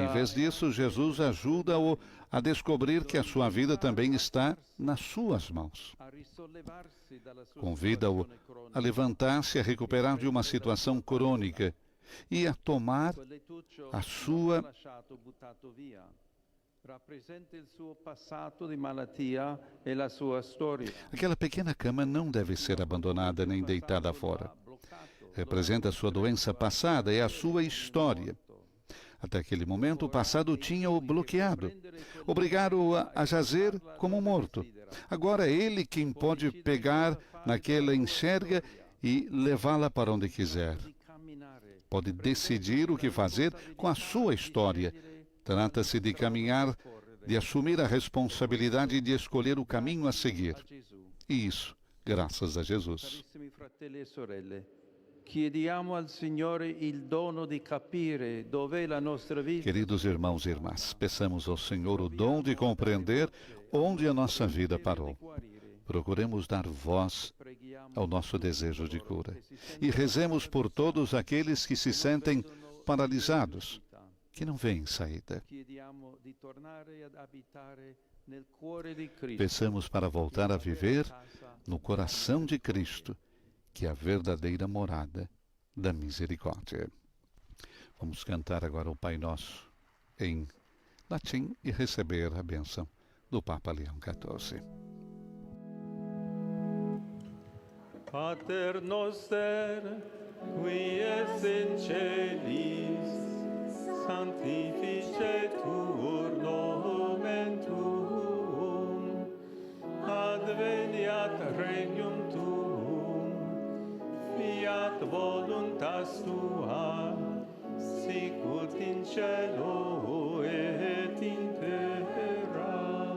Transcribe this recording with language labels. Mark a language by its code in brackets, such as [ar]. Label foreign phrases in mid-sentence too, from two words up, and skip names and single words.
[pt] Em vez disso, Jesus ajuda-o a descobrir que a sua vida também está nas suas mãos. [it] a risollevarsi dalla sua [pt] Convida-o [it] situazione cronica. [pt] a levantar-se, a recuperar de uma situação crônica e a tomar [it] Quel lettuccio [pt] a [it] non [pt] sua [it] va lasciato, buttato via. Rappresenta il suo passato di malattia e la sua storia. [pt] Aquela pequena cama não deve ser abandonada nem deitada fora. [it] Bloccato. [pt] Representa a sua doença passada e a sua história. Até aquele momento, o passado tinha-o bloqueado, obrigado-o a jazer como morto. Agora é ele quem pode pegar naquela enxerga e levá-la para onde quiser. [it] Di camminare. [pt] Pode decidir o que fazer com a sua história. Trata-se de caminhar, de assumir a responsabilidade de escolher o caminho a seguir. [it] A Gesù. [pt] E isso, graças a Jesus. [it] Carissimi fratelli e sorelle, chiediamo al Signore il dono di capire dov'è la nostra vita. [pt] Queridos irmãos e irmãs, peçamos ao Senhor o dom de compreender onde a nossa vida parou. Procuremos dar voz ao nosso desejo de cura. E rezemos por todos aqueles que se sentem paralisados, que não veem saída. [it] Chiediamo di tornare ad abitare nel cuore di Cristo. [pt] Peçamos para voltar a viver no coração de Cristo, que é a verdadeira morada da misericórdia. Vamos cantar agora o Pai Nosso em latim e receber a bênção do Papa Leão XIV. [la] Pater noster, qui es in celis, sanctificetur nomen tuum, adveniat regnum tuum, fiat voluntas tua, sicut in cielo et in terra.